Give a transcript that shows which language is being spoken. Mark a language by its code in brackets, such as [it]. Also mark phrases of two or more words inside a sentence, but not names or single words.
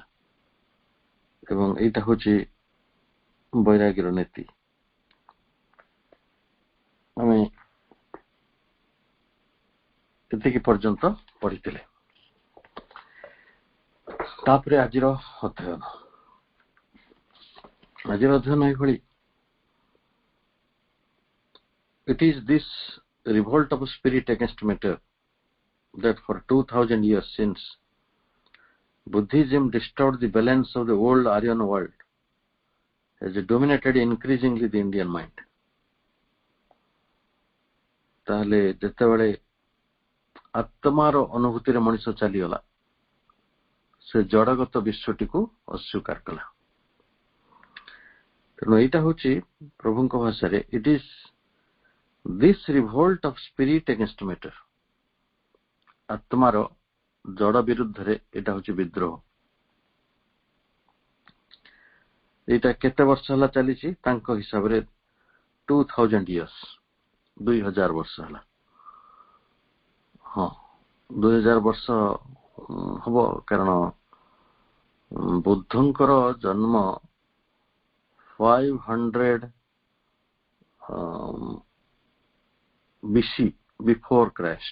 [or] ଏବଂ ଏଇଟା ହଉଛି ବୈରାଗୀର ନୀତି। ଆମେ ଏତିକି ପର୍ଯ୍ୟନ୍ତ ପଢିଥିଲେ। ତାପରେ ଆଜିର ଅଧ୍ୟୟନ ଏଇଭଳି। [en] It is this revolt of spirit against matter that for 2000 years since Buddhism disturbed the balance of the old Aryan world has dominated increasingly the Indian mind. [or] ତାହେଲେ ଯେତେବେଳେ ଆତ୍ମାର ଅନୁଭୂତିରେ ମଣିଷ ଚାଲିଗଲା, ସେ ଜଡଗତ ବିଶ୍ୱଟିକୁ ଅସ୍ୱୀକାର କଲା। ତେଣୁ ଏଇଟା ହଉଛି ପ୍ରଭୁଙ୍କ ଭାଷାରେ [en] it is this revolt of spirit against matter, [or] ଆତ୍ମାର ଜଡ ବିରୁଦ୍ଧରେ ଏଇଟା ହଉଛି ବିଦ୍ରୋହ। ଏଇଟା କେତେ ବର୍ଷ ହେଲା ଚାଲିଛି? ତାଙ୍କ ହିସାବରେ 2000 years, 2000 ବର୍ଷ ହେଲା। ହଁ, 2000 ବର୍ଷ ହବ, କାରଣ ବୁଦ୍ଧଙ୍କର ଜନ୍ମ 500 BC, [en] before Christ.